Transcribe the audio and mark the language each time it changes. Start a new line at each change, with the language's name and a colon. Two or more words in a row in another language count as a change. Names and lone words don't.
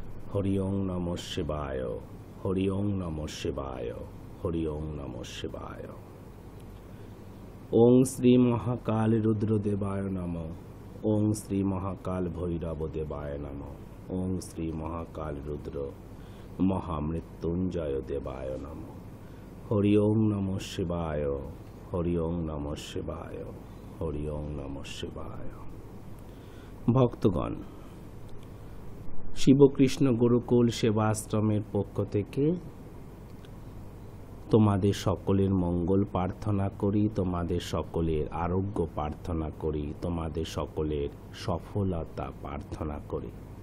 Sanskrit: হরি ওং নমঃ শিবায়, হরি ওং নমঃ শিবায়, হরি ওং নমঃ শিবায়। ওং শ্রী মহাকাল রুদ্রদেবায় নমঃ, ওং শ্রী মহাকাল ভৈরব দেবায় নমঃ, ওং শ্রী মহাকাল রুদ্র মহামৃত্যুঞ্জয় দেবায় নমঃ। হরি ওং নমঃ শিবায়, হরি ওং নমঃ শিবায়, হরি ওং নমঃ শিবায়।
Bangla: ভক্তগণ, শিবকৃষ্ণ গুরুকুল সেবাশ্রমের পক্ষ থেকে তোমাদের সকলের মঙ্গল প্রার্থনা করি, তোমাদের সকলের আরোগ্য প্রার্থনা করি, তোমাদের সকলের সফলতা প্রার্থনা করি।